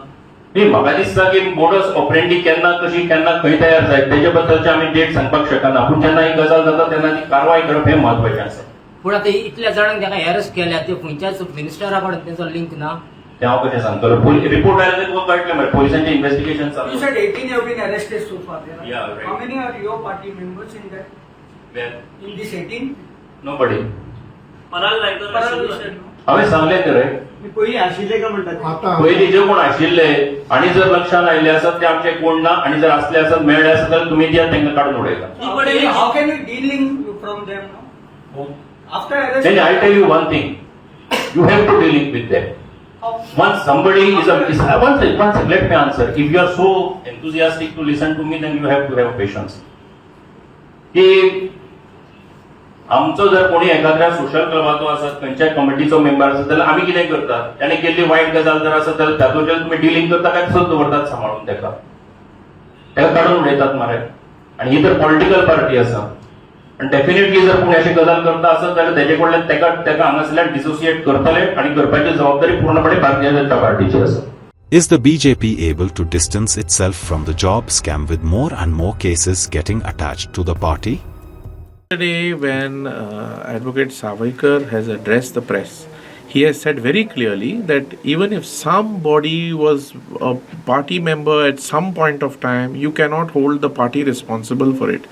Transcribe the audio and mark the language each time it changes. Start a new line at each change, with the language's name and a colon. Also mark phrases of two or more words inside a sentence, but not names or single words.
Konkani: नाही, म्हाका दिसता की
English: modus operandi
Konkani: केन्ना कशी केन्ना खंय तयार जाय तेजे बद्दलचे आमी डेट सांगपाक शकना. पूण जेन्ना ही गजाल जाता तेन्ना ती कारवाय करप हें म्हत्वाचें आसा. पूण आतां इतल्या जाणांक ताका अरेस्ट केल्या ते खंयच्याच मिनिस्टरा कडेन तेंचो लिंक ना. तें हांव कशें सांगतलो? रिपोर्ट आयला तुका कळटलें मरे पोलिसांचें इन्व्हेस्टिगेशन चालू.
English: You said 18 have been arrested so far. Yeah, right. How many are your party members in that? Where? In this 18? Nobody.
Konkani: पराल लायकर हांवें सांगलें तर रे मी पहिली आशिल्ले का म्हणतात पयलीं जे कोण आशिल्ले आनी जर लक्षांत आयिल्ले आसात ते आमचे कोण ना आनी जर असले आसत मेळ्ळे आसत जाल्यार तुमी दियात तांकां काडून उडयता.
English: How can we dealing from them now? After arrest? Then I'll tell you one thing. You have to dealing with them. Once somebody is one second, let me answer. If you are so enthusiastic to listen to me, then you have to have patience.
Konkani: की आमचो जर कोणी एखाद्या सोशल क्लबाचो आसत, खंयच्याय कमिटीचो मेंबर आसत जाल्यार आमी कितें करतात, ताणें केल्ली वायट गजाल जर आसत जाल्यार तातूंतल्यान तुमी डिलिंग करता काय तसोच दवरतात सांबाळून ताका काडून उडयतात मरे. आनी ही तर
English: political party
Konkani: आसा आनी डेफिनेटली जर कोणी अशी गजाल करता आसत जाल्यार तेजे कडल्यान ताका हांगासरल्यान डिसोसिएट करतले आनी करपाची जबाबदारी पूर्णपणे भारतीय जनता पार्टीची आसा.
English: Is the BJP able to distance itself from the job scam with more and more cases getting attached to the party? Yesterday, when Advocate Savaikar has addressed the press, he has said very clearly that even if somebody was a party member at some point of time, you cannot hold the party responsible for it.